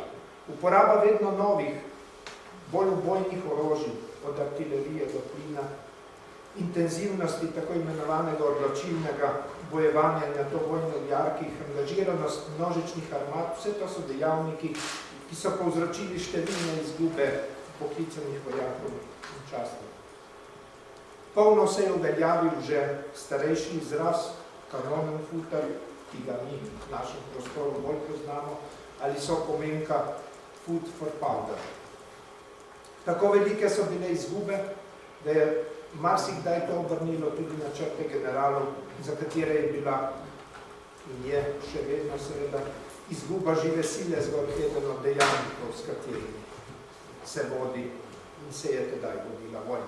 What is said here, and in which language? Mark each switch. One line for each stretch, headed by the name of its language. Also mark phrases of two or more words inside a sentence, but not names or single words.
Slovenian: Uporaba vedno novih, bolj ubojnih orožij, od artilerije do plina, intenzivnosti tako imenovanega odločilnega bojevanja na to vojno v jarkih, angažiranost množičnih armad, vse to so dejavniki, ki so povzročili številne izgube poklicanih vojakov in častov. Polno se je uveljavil že starejši izraz, kanonenfutter, ki ga mi v našem prostoru bolj poznamo, ali so pomenka
English: food for powder.
Slovenian: Tako velike so bile izgube, da je marsikdaj to obrnilo tudi na črte generalov, za katere je bila in je še vedno seveda izguba žive sile zgolj eden od dejavnikov, s katerimi se vodi in se je tedaj vodila vojna.